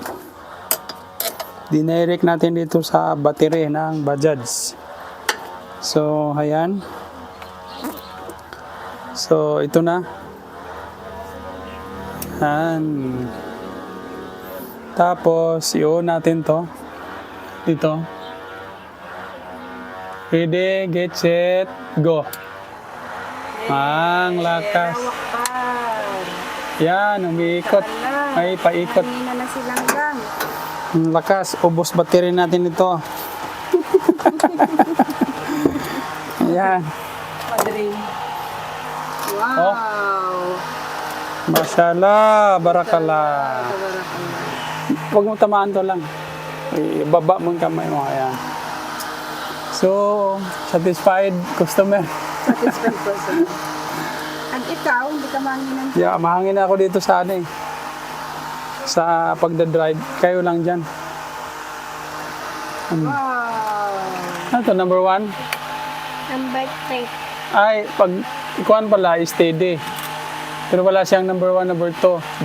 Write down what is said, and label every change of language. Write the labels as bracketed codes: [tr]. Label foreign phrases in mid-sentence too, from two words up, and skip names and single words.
[tl] Dinirect natin dito sa battery ng Bajaj. So, ayan. So, ito na. Ayan. Tapos, i-on natin to. Dito. [en] Ready, get set, go. [tl] Ang lakas. Yan, umiikot. Ay, paikot. Kanina na silang lang. Ang lakas. Ubos battery natin ito. Yan. Padre. [en] Wow. [ar] Oh. Mashallah. Barakallah. [tl] Huwag mo tamaan to lang. Ibaba mong kamay mo. Ayan. [en] So, satisfied customer. Satisfied person. [tl] At ikaw, hindi ka manginan. Yeah, mahangin ako dito sa ano eh. Sa pagdadrive. Kayo lang dyan. [en] Wow. [tl] Ano to, number 1? [en] Ang bike tape. [tl] Ay, pag ikuan pala, steady. Pero wala siyang number 1, number 2.